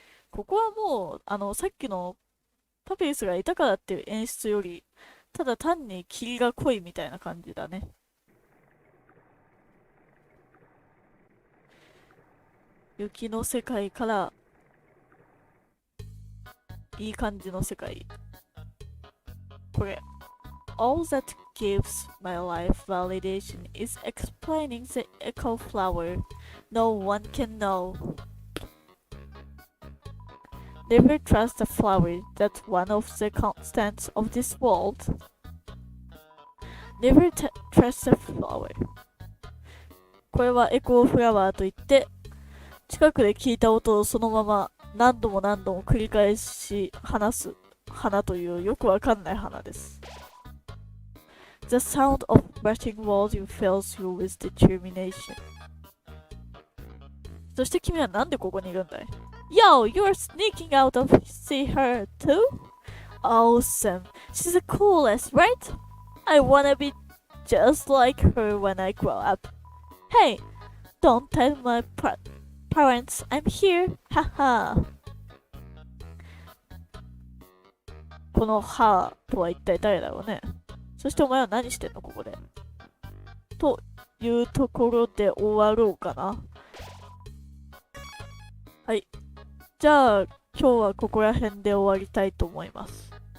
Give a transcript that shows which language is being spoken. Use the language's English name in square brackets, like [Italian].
[Japanese] ここはもう、さっきのパピルスがいたからっていう演出より、ただ単に霧が濃いみたいな感じだね。雪の世界から、いい感じの世界。これ。 [English] All that gives my life validation is explaining the echo flower. No one can know. Never trust a flower, that's one of the constants of this world. Never trust a flower. [Japanese] これはエコーフラワーといって、近くで聞いた音をそのまま何度も何度も繰り返し話す花というよくわかんない花です。 [English] The sound of rushing volume fills you with determination. [Japanese] そして君はなんでここにいるんだい？ [English] Yo, you're sneaking out of see her too? Awesome. She's the coolest, right? I wanna be just like her when I grow up. Hey, don't tell my parents I'm here. Haha. [Japanese] このはとは一体誰だろうね。そしてお前は何してんのここで。というところで終わろうかな。はい。じゃあ今日はここら辺で終わりたいと思います。